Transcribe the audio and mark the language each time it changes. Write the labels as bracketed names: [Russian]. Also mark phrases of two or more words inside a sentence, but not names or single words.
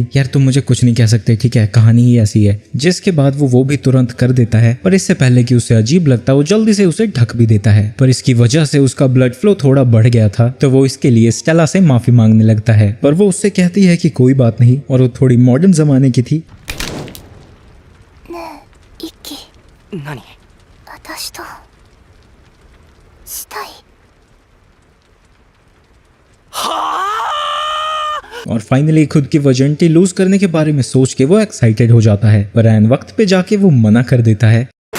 [Hindi] यार तुम मुझे कुछ नहीं कह सकते, ठीक है, कहानी ही ऐसी है। जिसके बाद वो भी तुरंत कर देता है, पर इससे पहले कि उसे अजीब लगता वो जल्दी से उसे ढक भी देता है। पर इसकी वजह से उसका [English] blood flow [Hindi] थोड़ा बढ़ गया था, तो वो इसके लिए स्टेला से माफी मांगने लगता है। पर वो उससे कहती है कि कोई बात नहीं, और वो थोड़ी मॉडर्न जमाने की थी। [Japanese] ねえ、イッキ、何？私としたい。 [Hindi] और फाइनली खुद की [English] virginity lose [Hindi] करने के बारे में सोच के वो एक्साइटेड हो जाता है, पर ऐन वक्त पे जाके वो मना कर देता है।